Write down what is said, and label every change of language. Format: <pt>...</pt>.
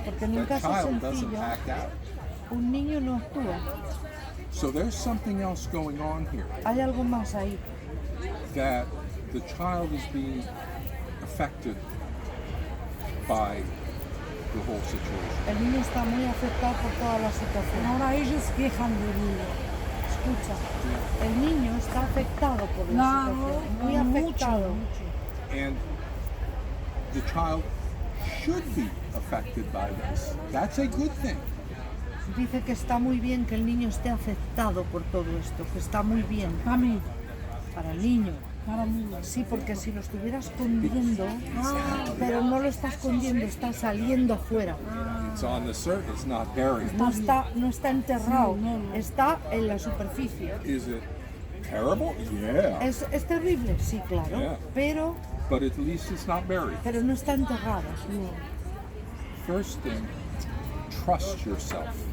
<es>Porque en un caso</es> <en>child doesn't</en> <es>sencillo-</es> <en>act out.</en> <es>Un niño no actúa.</es> <en>So there's something else going on here,</en> <es>Hay algo más ahí.</es> <en>that the child is being affected by the whole situation.</en> <es>El niño está muy afectado por toda la situación. Ahora ellos quejan del niño. Escucha, el niño está afectado por la Claro, situación. Muy mucho, afectado. mucho.</es> <en>And the child should be affected by this. That's a good thing.</en> <es>Dice que está muy bien que el niño esté afectado por todo esto, que está muy bien. Para mí, Para el niño. para mí. Sí, porque si lo estuviera escondiendo, pero no lo está escondiendo, está saliendo afuera.</es> <en>It's on the surface, it's not buried.</en> <es>No está enterrado, está en la superficie.</es> <en>Is it terrible? Yeah.</en> <es>Es terrible, sí, claro,</es> <en>Yeah.</en> <es>pero</es> <en>But at least it's not buried.</en> <es>no está enterrado.</es> <en>First thing, trust yourself.</en>